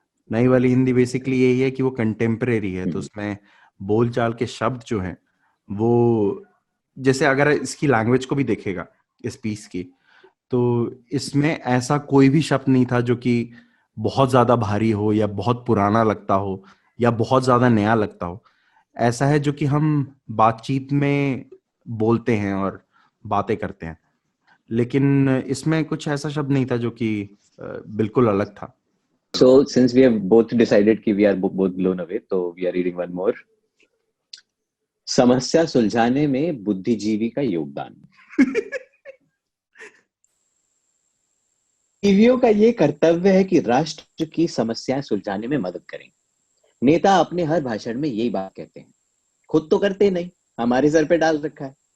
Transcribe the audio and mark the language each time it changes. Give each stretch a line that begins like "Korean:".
Hindi: नई वाली हिंदी बेसिकली यही है कि वो कंटेम्प्रेरी है, तो उसमें बोलचाल के शब्द जो हैं वो, जैसे अगर इसकी लैंग्वेज को भी देखेगा इस पीस की, तो इसमें ऐसा कोई भी शब्द नहीं था जो कि बहुत ज्यादा भारी हो या बहुत पुराना लगता हो या बहुत ज्यादा नया लगता हो. ऐसा है जो कि हम बातचीत में बोलते हैं और बातें करते हैं, लेकिन इसमें कुछ ऐसा शब्द नहीं था जो कि बिल्कुल अलग था.
English: So since we have both decided कि we are both blown away, so we are reading one more.
Hindi: समस्या सुलझाने में बुद्धिजीवी का योगदान. बुद्धिजीवियों का ये कर्तव्य है कि राष्ट्र की समस्याएं सुलझाने में मदद करें. नेता अपने हर भाषण में यही बात कहते हैं, खुद तो करते नहीं, हमारे सर पे डाल रखा है.